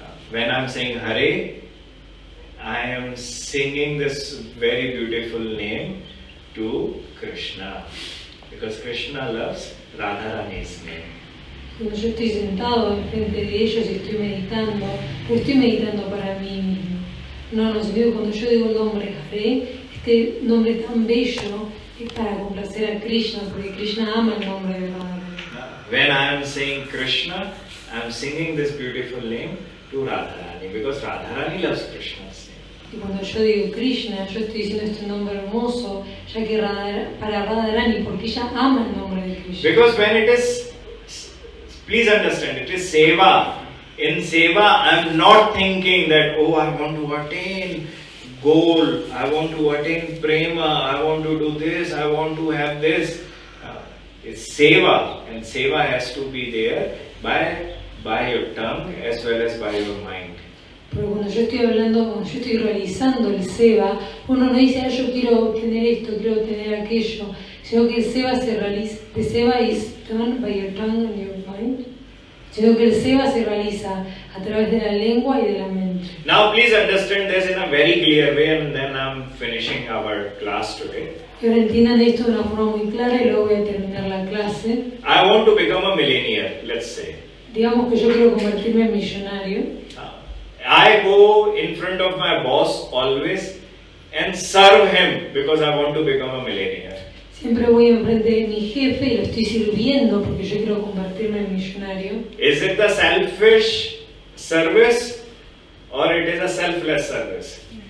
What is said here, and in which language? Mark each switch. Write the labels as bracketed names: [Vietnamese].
[English] When I'm saying Hare, I am singing this very beautiful name to Krishna, because Krishna loves Radharani's name. [Spanish] Cuando yo estoy sentado enfrente de ellos y estoy meditando para mí mismo. No, sino cuando yo digo el nombre Hare, este nombre tan bello es para complacer a Krishna, porque Krishna ama el nombre de Radharani. [English] When I am saying Krishna, I am singing this beautiful name to Radharani, because Radharani loves Krishna's name. [Spanish] Y cuando yo digo Krishna, yo estoy diciendo este nombre hermoso, ya que para Radharani, porque ella ama el nombre de Krishna. [English] Because when it is, please understand, it is seva. In seva, I am not thinking that, oh, I want to attain goal, I want to attain prema, I want to do this, I want to have this. It's seva, and seva has to be there by your tongue as well as by your mind. [Spanish] Pero cuando yo estoy hablando, cuando yo estoy realizando el seva, uno no dice, yo quiero obtener esto, quiero obtener aquello, sino que el seva se realiza, [English] the seva is done by your tongue and your mind, [Spanish] sino que el seva se realiza a través de la lengua y de la mente. adentro. [English] Now please understand this in a very clear way, and then I'm finishing our class today. [Spanish] Que ahora entiendan esto de una forma muy clara y luego voy a terminar la clase. [English] I want to become a millionaire, let's say. [Spanish] Digamos que yo quiero convertirme en millonario. [English] I go in front of my boss always and serve him because I want to become a millionaire. [Spanish] Siempre voy enfrente de mi jefe y lo estoy sirviendo porque yo quiero convertirme en millonario. [English] Is it the selfish service or it is a selfless service?